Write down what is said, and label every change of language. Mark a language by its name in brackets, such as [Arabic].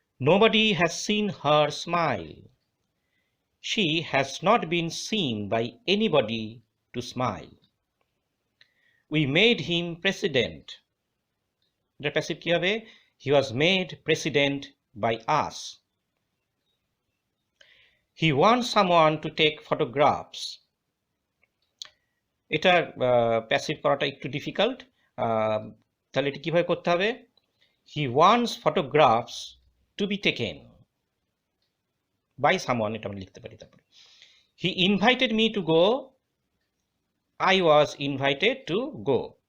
[English] Nobody has seen her smile, she has not been seen by anybody to smile. We made him president, [Bangla] এটা passive কি হবে, [English] he was made president by us. He wants someone to take photographs, [Bangla] এটা passive করাটা একটু difficult, তাহলে এটা কিভাবে করতে হবে, [English] he wants photographs to be taken by someone, [Bangla] এটা আমরা লিখতে পারি। তারপরে [English] he invited me to go, I was invited to go.